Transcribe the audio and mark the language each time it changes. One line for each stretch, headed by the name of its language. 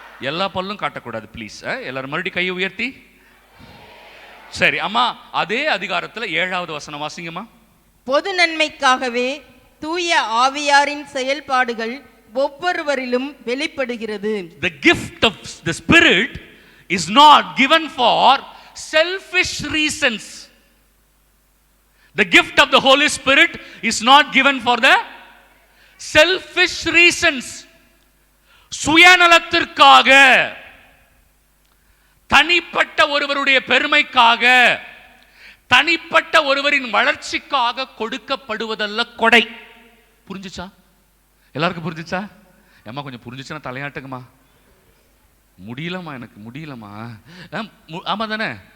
Tamil: எல்லா பல்லும் காட்டக்கூடாது ப்ளீஸ். எல்லாரும் மறுபடியும் கையை உயர்த்தி. சரி அம்மா, அதே அதிகாரத்துல 7வது வசனம் வாசிங்கம்மா. பொது நன்மைக்காகவே தூய ஆவியாரின் செயல்பாடுகள் ஒவ்வொருவரிலும் வெளிப்படுகிறது.
English: The gift of the Spirit is not given for selfish reasons. The gift of the Holy Spirit is not given for the selfish reasons.
Tamil: சுயநலத்திற்காக, தனிப்பட்ட ஒருவருடைய பெருமைக்காக, தனிப்பட்ட ஒருவரின் வளர்ச்சிக்காக கொடுக்கப்படுவதல்ல கொடை. புரிஞ்சுச்சா? எல்லாருக்கும் புரிஞ்சுச்சா? ஏம்மா கொஞ்சம் புரிஞ்சுச்சுன்னா தலையாட்டுங்கம்மா. முடியலம்மா, எனக்கு முடியலம்மா. ஆமா தானே?